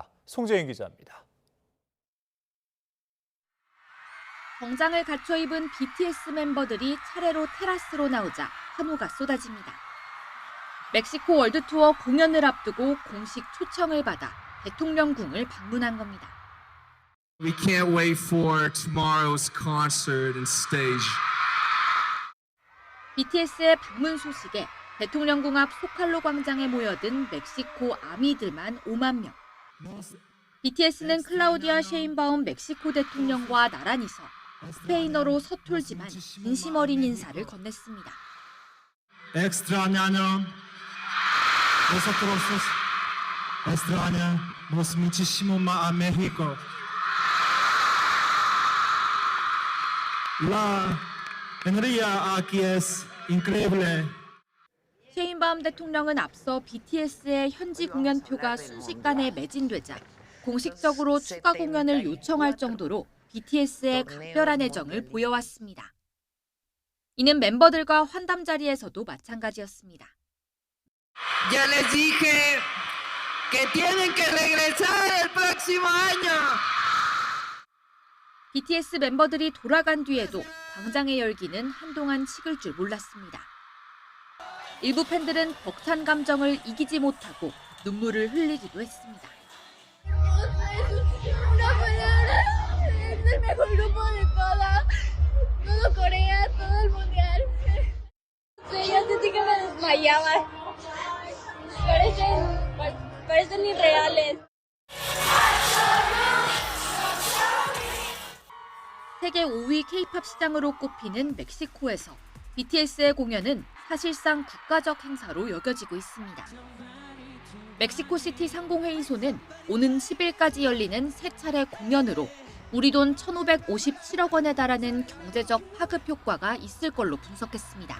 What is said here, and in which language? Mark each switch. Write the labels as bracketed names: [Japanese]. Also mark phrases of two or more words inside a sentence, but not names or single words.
[Korean] 송재인 기자입니다. 정장을 갖춰 입은 BTS 멤버들이 차례로 테라스로 나오자 환호가 쏟아집니다. 멕시코 월드 투어 공연을 앞두고 공식 초청을 받아 대통령궁을 방문한 겁니다. [English] We can't wait for tomorrow's concert and stage. [Korean] BTS의 방문 소식에 대통령궁 앞 소칼로 광장에 모여든 멕시코 아미들만 5만 명. BTS는 클라우디아 셰인바움 멕시코 대통령과 나란히서 스페인어로 서툴지만 진심 어린 인사를 건넸습니다. [Spanish] Extrañamos nosotros extrañamos muchísimo más a México. La energía aquí es increíble. [Korean] 셰인바움 대통령은 앞서 BTS의 현지 공연표가 순식간에 매진되자 공식적으로 추가 공연을 요청할 정도로 BTS의 각별한 애정을 보여왔습니다. 이는 멤버들과 환담 자리에서도 마찬가지였습니다. [Spanish] Ya les dije que tienen que regresar el próximo año. [Korean] BTS 멤버들이 돌아간 뒤에도 광장의 열기는 한동안 식을 줄 몰랐습니다. 일부 팬들은 벅찬 감정을 이기지 못하고 눈물을 흘리기도 했습니다. [Spanish] el mejor grupo de todo Corea, todo el mundial. Sí, yo sentí que me desmayaba. Parecen irreales. [Korean] 세계 5위 K-팝 시장으로 꼽히는 멕시코에서 BTS의 공연은 사실상 국가적 행사로 여겨지고 있습니다. 멕시코시티 상공회의소는 오는 10일까지 열리는 3차례 공연으로 우리 돈 1,557억 원에 달하는 경제적 파급 효과가 있을 걸로 분석했습니다.